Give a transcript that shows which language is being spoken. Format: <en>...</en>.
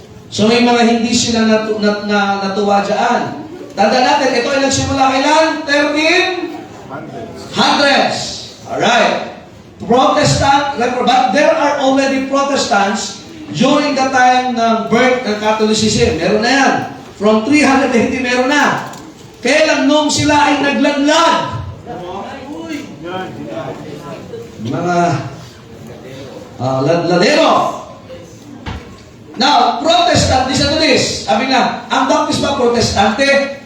<tl>So may mga hindi sila natuwa dyan. Tanda natin, ito ay nagsimula kailan?</tl> <en>1300s. Alright. Protestant, but there are already Protestants during the time ng birth ng Catholicism.</en> <tl>Meron na yan. From 300 AD, meron na. Kaya lang nung sila ay nagladlad, mga ladladero.</tl> <en>Now, Protestant, listen to this.</en> <tl>Sabi nga, ang Baptist ba Protestante?</tl>